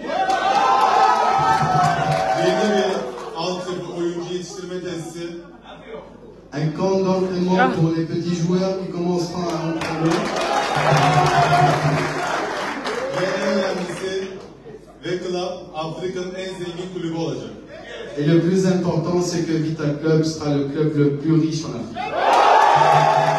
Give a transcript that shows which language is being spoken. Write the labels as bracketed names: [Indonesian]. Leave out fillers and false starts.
[Turkish] yeni bir altyapı, oyuncu yetiştirme tesisi, [French] un camp d'entraînement pour les petits joueurs qui commenceront à entraîner. [Turkish] ve en önemlisi ve Club Afrika'nın en zengin kulübü olacak. [French] Et le plus important, c'est que Vita Club sera le club le plus riche en Afrique.